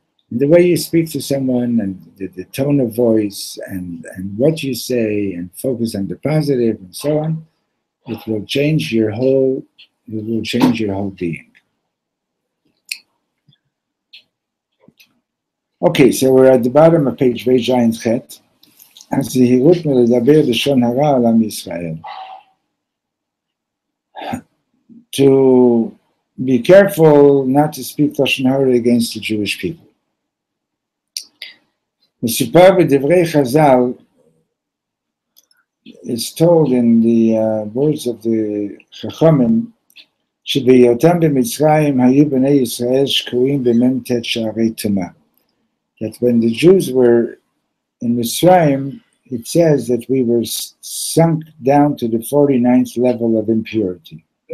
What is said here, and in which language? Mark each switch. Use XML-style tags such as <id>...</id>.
<en>And the way you speak to someone, and the tone of voice, and what you say, and focus on the positive, and so on, it will change your whole being. Okay, so we're at the bottom of page V'Zayin Chet.</en> <he>הזהירות מלדבר לשון הרע על עם ישראל.</he> <en>To be careful not to speak Lashon Hara against the Jewish people.</en> <he>מסופר בדברי חז"ל,</he> <en>it's told in the words of the Chachamim,</en> <he>שבהיותם במצרים היו בני ישראל שקועים במ"ט שערי טומאה.</he> <en>That when the Jews were in Mitzrayim, it says that we were sunk down to the 49th level of impurity.</en>